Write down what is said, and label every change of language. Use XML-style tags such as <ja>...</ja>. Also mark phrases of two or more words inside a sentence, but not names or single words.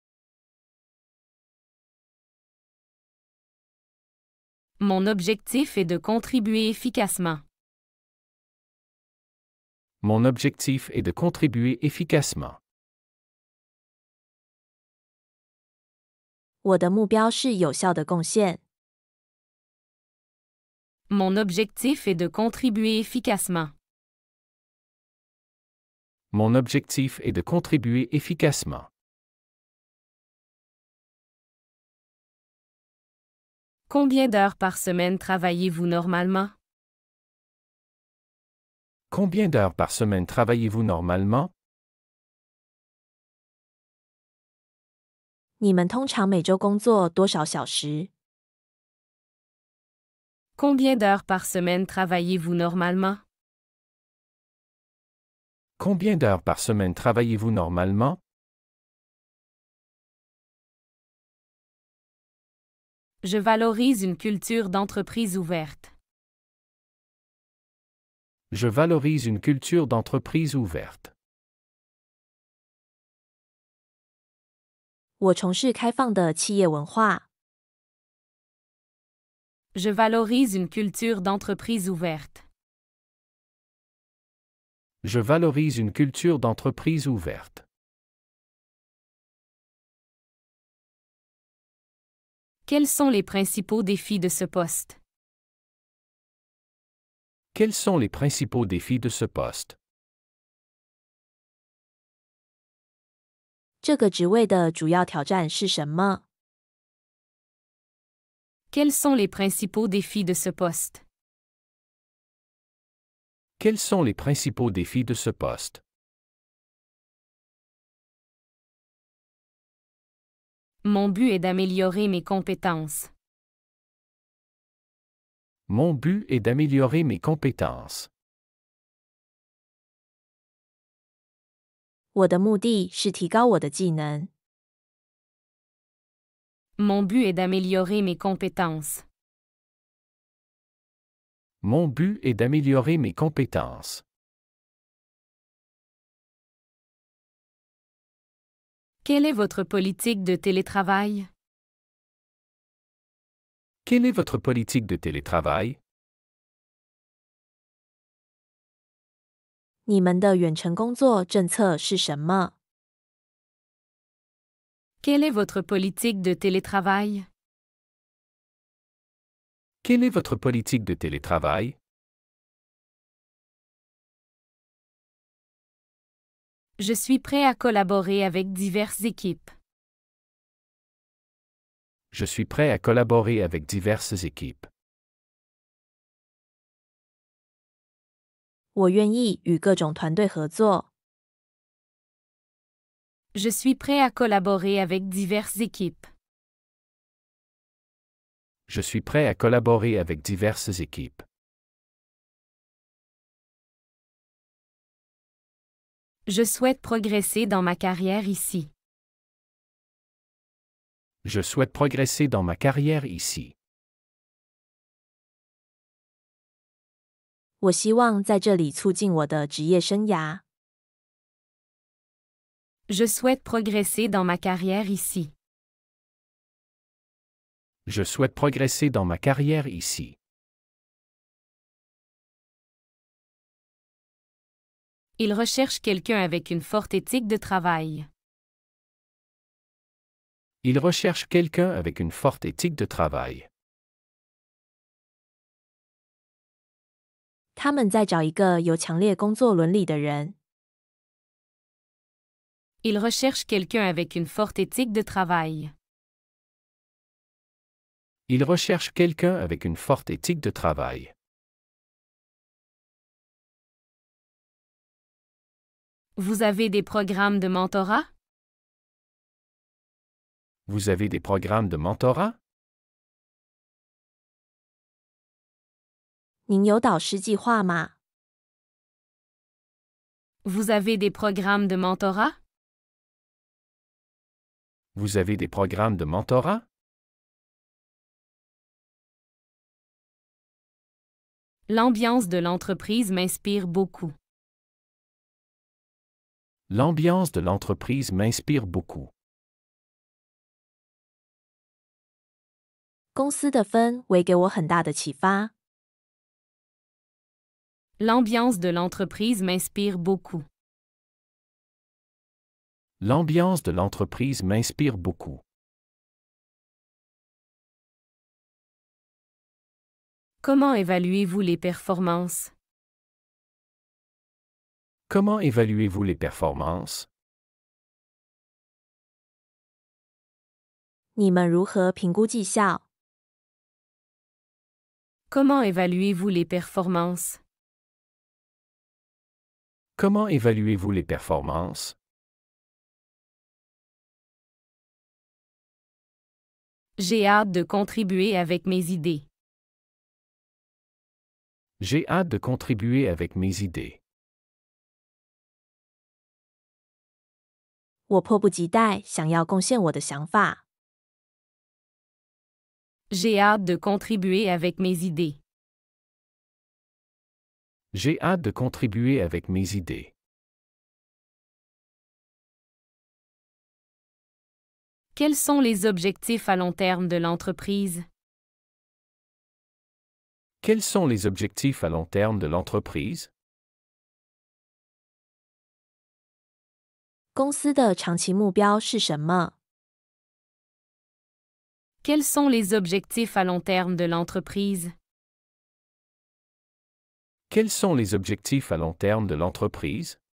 <fr>Mon objectif est de contribuer efficacement. Mon objectif est de contribuer efficacement.</fr> <zh>我的目标是有效的贡献。</zh> <fr>Mon objectif est de contribuer efficacement. Mon objectif est de contribuer efficacement. Combien d'heures par semaine travaillez-vous normalement? Combien d'heures par semaine travaillez-vous normalement?</fr> <zh>你们通常每周工作多少小时？</zh> <fr>Combien d'heures par semaine travaillez-vous normalement? Combien d'heures par semaine travaillez-vous normalement? Je valorise une culture d'entreprise ouverte. Je valorise une culture d'entreprise ouverte.</fr> <zh>我从事开放的企业文化。</zh> <fr>Je valorise une culture d'entreprise ouverte. Je valorise une culture d'entreprise ouverte. Quels sont les principaux défis de ce poste? Quels sont les principaux défis de ce poste?</fr> <zh>这个职位的主要挑战是什么？</zh> <fr>Quels sont les principaux défis de ce poste? Quels sont les principaux défis de ce poste? Mon but est d'améliorer mes compétences. Mon but est d'améliorer mes compétences.</fr> <zh>我的目的是提高我的技能。</zh> <fr>Mon but est d'améliorer mes compétences. Mon but est d'améliorer mes compétences. Quelle est votre politique de télétravail? Quelle est votre politique de télétravail?</fr> <zh>你们的远程工作政策是什么？</zh> <fr>Quelle est votre politique de télétravail? Quelle est votre politique de télétravail? Je suis prêt à collaborer avec diverses équipes. Je suis prêt à collaborer avec diverses équipes.</fr> <zh>我愿意与各种团队合作。</zh> <fr>Je suis prêt à collaborer avec diverses équipes. Je suis prêt à collaborer avec diverses équipes. Je souhaite progresser dans ma carrière ici. Je souhaite progresser dans ma carrière ici.</fr> <zh>我希望在这里促进我的职业生涯。</zh> <fr>Je souhaite progresser dans ma carrière ici. Je souhaite progresser dans ma carrière ici. Il recherche quelqu'un avec une forte éthique de travail. Il recherche quelqu'un avec une forte éthique de travail.</fr> <zh>他们在找一个有强烈工作伦理的人。</zh> <fr>Ils recherchent quelqu'un avec une forte éthique de travail. Ils recherchent quelqu'un avec une forte éthique de travail. Vous avez des programmes de mentorat? Vous avez des programmes de mentorat?</fr> <zh>您有导师计划吗？</zh> <fr>Vous avez des programmes de mentorat? Vous avez des programmes de mentorat? L'ambiance de l'entreprise m'inspire beaucoup. L'ambiance de l'entreprise m'inspire beaucoup.</fr> <zh>公司的氛围给我很大的启发。</zh> <fr>L'ambiance de l'entreprise m'inspire beaucoup. L'ambiance de l'entreprise m'inspire beaucoup. Comment évaluez-vous les performances? Comment évaluez-vous les performances?</fr> <zh>你们如何评估绩效？</zh> <fr>Comment évaluez-vous les performances? Comment évaluez-vous les performances? J'ai hâte de contribuer avec mes idées. J'ai hâte de contribuer avec mes idées.</fr> <zh>我迫不及待想要贡献我的想法。</zh> <fr>J'ai hâte de contribuer avec mes idées. J'ai hâte de contribuer avec mes idées. Quels sont les objectifs à long terme de l'entreprise? Quels sont les objectifs à long terme de l'entreprise?</fr> <zh>公司的长期目标是什么？</zh> <fr>Quels sont les objectifs à long terme de l'entreprise? Quels sont les objectifs à long terme de l'entreprise?</fr>